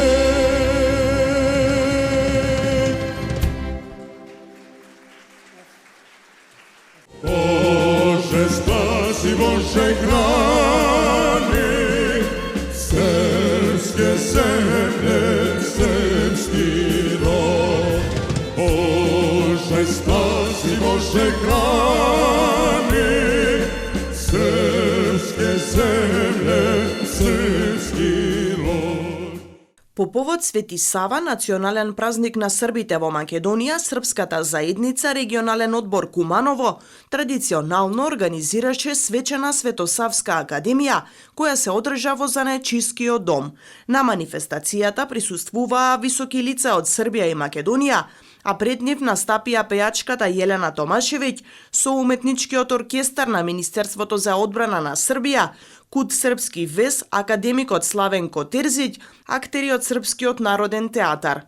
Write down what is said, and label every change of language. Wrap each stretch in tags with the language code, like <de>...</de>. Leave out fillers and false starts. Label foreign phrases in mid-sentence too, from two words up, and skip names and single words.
<sr>Bože spasi, Bože hrani, srpske zemlje, srpski rod. Bože spasi, Bože hrani, srpske zemlje, srpski rod.</sr> <mk>По повод Свети Сава, национален празник на србите во Македонија, Српската заедница регионален одбор Куманово традиционално организираше свечена Светосавска академија, која се одржа во Занечискиот дом. На манифестацијата присуствуваа високи лица од Србија и Македонија, а пред нив настапија пејачката Јелена Томашевиќ со уметничкиот оркестар на Министерството за одбрана на Србија, Кут Српски вез, академикот Славенко Терзиќ, актери од Српскиот народен театар.</mk>